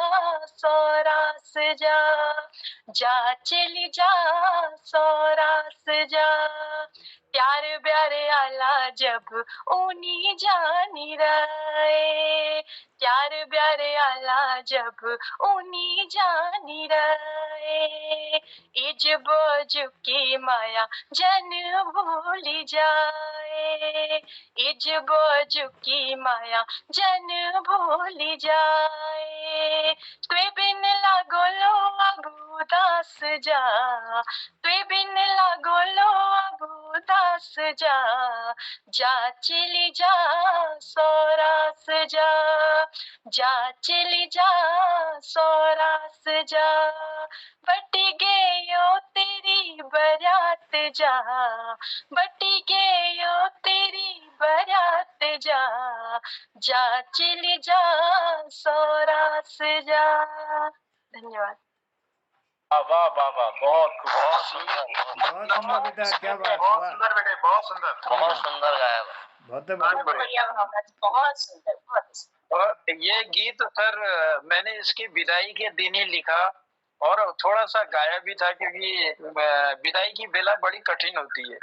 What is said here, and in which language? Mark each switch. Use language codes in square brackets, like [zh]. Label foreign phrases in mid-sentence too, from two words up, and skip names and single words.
[gbm] सौरास जा चली जा सौरास जा प्यार प्यारे आला जब ऊनी जानी रहे प्यार प्यारे आला जब ऊनी जानी रहे इज बोझ की माया जन भूली जाए इज बोझ की माया जन भूली जाए त्वे बिन लागो लो अब उदास जा त्वे बिन लागो लो अब उदास जा जा चली जा सौरास जा चली जा सौरास जा बटी गयो तेरी बरात जा बटी गयो तेरी बरात जा जा चली जा सौरास जा। [hi] धन्यवाद। वाह वाह वाह, बहुत बहुत सुंदर बेटा, क्या बात, बहुत सुंदर बेटे, बहुत सुंदर, बहुत सुंदर गाया। बहुत बढ़िया बहुत सुंदर बहुत। और ये गीत सर मैंने इसकी विदाई के दिन ही लिखा और थोड़ा सा गाया भी था, क्योंकि विदाई की बेला बड़ी कठिन होती है।